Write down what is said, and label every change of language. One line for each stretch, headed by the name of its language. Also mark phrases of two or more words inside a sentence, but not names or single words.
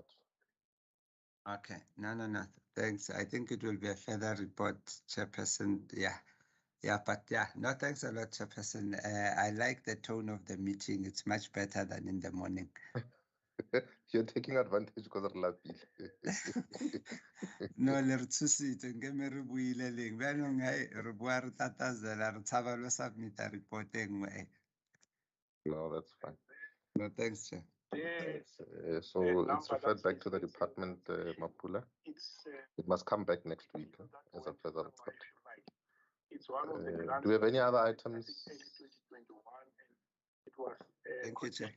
English: Okay. No. Thanks. I think it will be a further report, Chairperson. Yeah. But no, thanks a lot, Chairperson. I like the tone of the meeting. It's much better than in the morning. You're taking advantage because of lapile.
Northern Sotho: No, le re tshositse nke me re buile leng bjanong re bua re tatazela re tshaba lo submita report e nngwe.
English: No, that's fine. No, thanks, Chair. So it's referred back to the department, Mapula. It must come back next week as a further report. Do we have any other items? Thank you, Chair.